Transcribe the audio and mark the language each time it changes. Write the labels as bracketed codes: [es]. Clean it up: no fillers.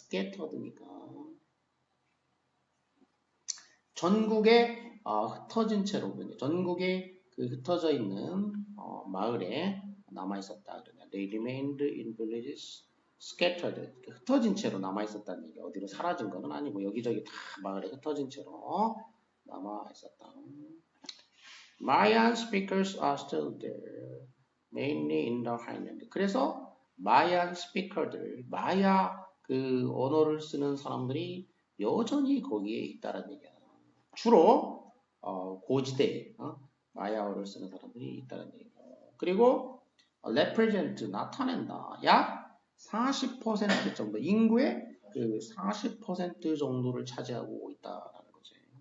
[ko] 스캐터드니까 전국에 흩어진 채로 전국에 그 흩어져 있는 마을에 남아있었다. 그러냐. [en] They remained in villages scattered. [ko] 흩어진 채로 남아있었다는 얘기. 어디로 사라진 건 아니고 여기저기 다 마을에 흩어진 채로 남아있었다. [en] Mayan speakers are still there, mainly in the highland. [ko] 그래서 마야 스피커들, 마야 그 언어를 쓰는 사람들이 여전히 거기에 있다라는 얘기야. 주로 고지대 마야어를 쓰는 사람들이 있다는 얘기고. 그리고 represent 나타낸다. 약 40% 정도 인구의 그 40% 정도를 차지하고 있다라는 거지.